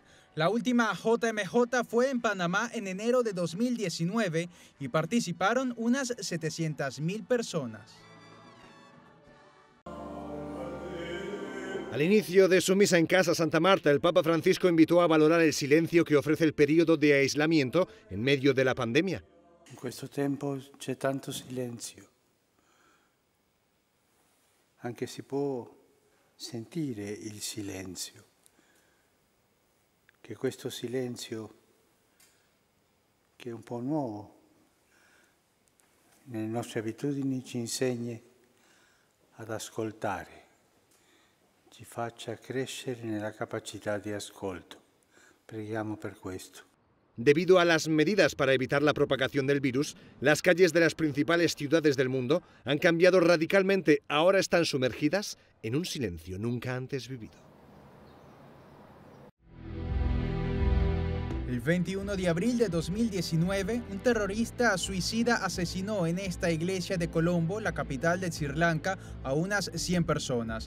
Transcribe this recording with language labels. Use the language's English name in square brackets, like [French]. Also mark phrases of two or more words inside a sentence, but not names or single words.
[Spanish] La última JMJ fue en Panamá en enero de 2019 y participaron unas 700.000 personas. Al inicio de su misa en Casa Santa Marta, el Papa Francisco invitó a valorar el silencio que ofrece el periodo de aislamiento en medio de la pandemia. [Italian] In questo tempo c'è tanto silenzio. Anche si può sentire il silenzio. Che questo silenzio, che è un po' nuovo, nelle nostre abitudini ci insegni ad ascoltare. Ci faccia crescere nella capacità di ascolto. Preghiamo per questo. [Spanish] Debido a las medidas para evitar la propagación del virus, las calles de las principales ciudades del mundo han cambiado radicalmente. Ahora están sumergidas en un silencio nunca antes vivido. El 21 de abril de 2019, un terrorista suicida asesinó en esta iglesia de Colombo, la capital de Sri Lanka, a unas 100 personas.